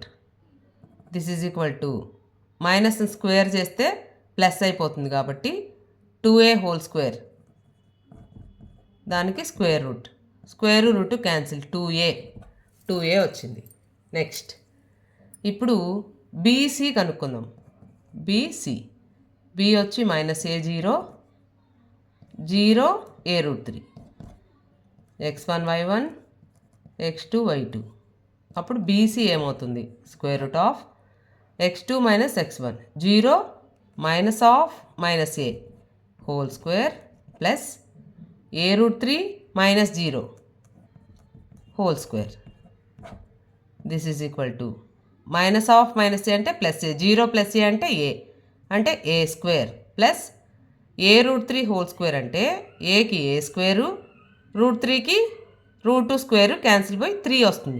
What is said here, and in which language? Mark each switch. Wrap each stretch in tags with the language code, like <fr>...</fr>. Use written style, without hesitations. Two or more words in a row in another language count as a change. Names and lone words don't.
<en>this is equal to minus square</en> <te>చేస్తే ప్లస్ అయిపోతుంది కాబట్టి</te> <en>2a whole square</en> <te>దానికి</te> <en>square root cancel</en> <te>2a వచ్చింది. నెక్స్ట్ ఇప్పుడు బీసీ కనుక్కుందాం. బి వచ్చి -a0 0 a రూట్ 3 x1 y1 x2 y2. అప్పుడు బీసీ ఏమవుతుంది?</te> <en>square root of x2 minus x1 0 minus of minus a whole square plus a root 3 minus 0 whole square. this is equal to minus of minus a</en> <te>అంటే</te> <en>plus a, 0 plus a</en> <te>అంటే</te> <en>a square plus a root 3 whole square</en> <te>అంటే ఏకి ఏ స్క్వేరు, రూట్ 3కి</te> <en>root 2 square cancel</en> <te>పోయి 3 వస్తుంది.</te>